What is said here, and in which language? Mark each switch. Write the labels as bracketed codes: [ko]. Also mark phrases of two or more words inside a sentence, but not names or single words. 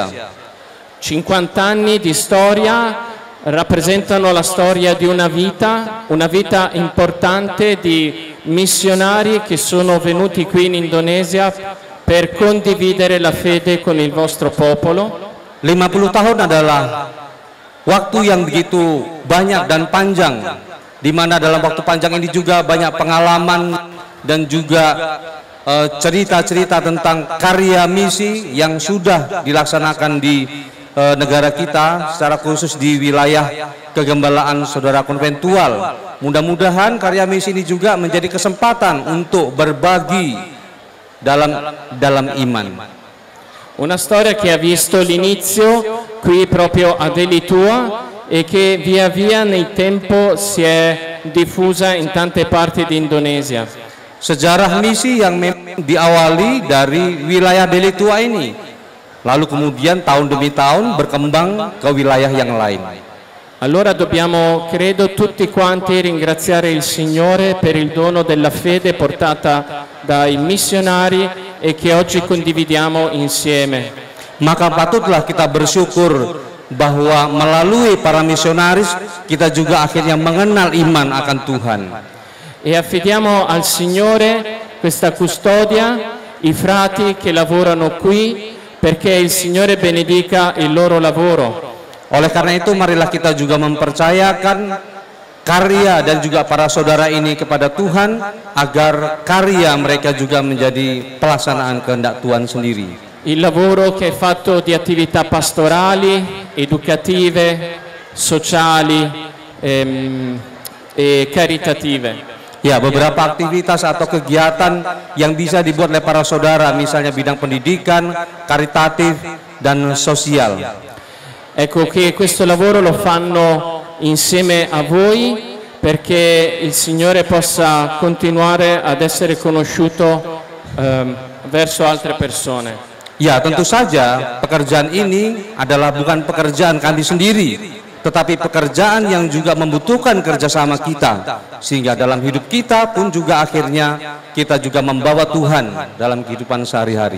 [it] 50 anni di storia rappresentano la storia di una vita importante di missionari che sono venuti qui in Indonesia per condividere la fede con il vostro popolo. [id] 50 tahun adalah waktu yang begitu banyak dan panjang, di mana dalam waktu panjang ini juga banyak pengalaman dan juga cerita-cerita tentang karya misi yang sudah dilaksanakan di negara kita, secara khusus di wilayah kegembalaan Saudara Konventual. Mudah-mudahan karya misi ini juga menjadi kesempatan untuk berbagi dalam iman. [it] Una storia che ha visto l'inizio qui proprio ad Elitua e che via via nel tempo si è diffusa in tante parti di Indonesia. [id] Sejarah misi yang memang diawali dari wilayah Delitua ini, lalu kemudian tahun demi tahun berkembang ke wilayah yang lain. [it] Allora dobbiamo, credo, tutti quanti ringraziare il Signore per il dono della fede portata dai missionari e che oggi condividiamo insieme. [id] Maka patutlah kita bersyukur bahwa melalui para misionaris kita juga akhirnya mengenal iman akan Tuhan. [it] E affidiamo al Signore questa custodia, i frati che lavorano qui, perché il Signore benedica il loro lavoro. [id] Oleh karena itu marilah kita juga mempercayakan karya dan juga para saudara ini kepada Tuhan, agar karya mereka juga menjadi pelaksanaan kehendak Tuhan sendiri. [it] Il lavoro che è fatto di attività pastorali, educative, sociali e caritative. [id] Ya, beberapa aktivitas atau kegiatan yang bisa dibuat oleh para saudara, misalnya bidang pendidikan, karitatif, dan sosial. [it] Ecco che questo lavoro lo fanno insieme a voi perché il Signore possa continuare ad essere conosciuto verso altre persone. [id] Ya, tentu saja pekerjaan ini adalah bukan pekerjaan kami sendiri, tetapi pekerjaan yang juga membutuhkan kerjasama kita, sehingga dalam hidup kita pun juga akhirnya kita juga membawa Tuhan dalam kehidupan sehari-hari.